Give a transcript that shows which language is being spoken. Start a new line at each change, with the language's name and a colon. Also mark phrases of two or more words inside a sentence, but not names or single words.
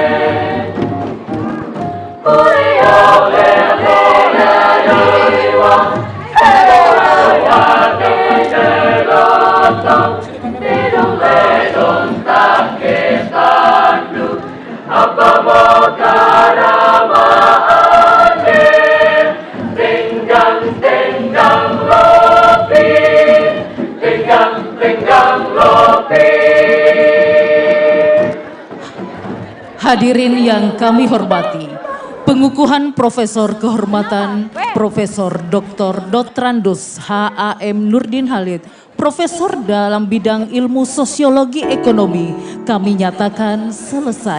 Indonesian: Apa karamaannya?
Minangkabau: Tenggang tenggang lopi, tenggang tenggang lopi.
Indonesian: Hadirin yang kami hormati, pengukuhan Profesor Kehormatan Profesor Dr. Dotrandus H.A.M. Nurdin Halid, Profesor dalam bidang ilmu sosiologi ekonomi, kami nyatakan selesai.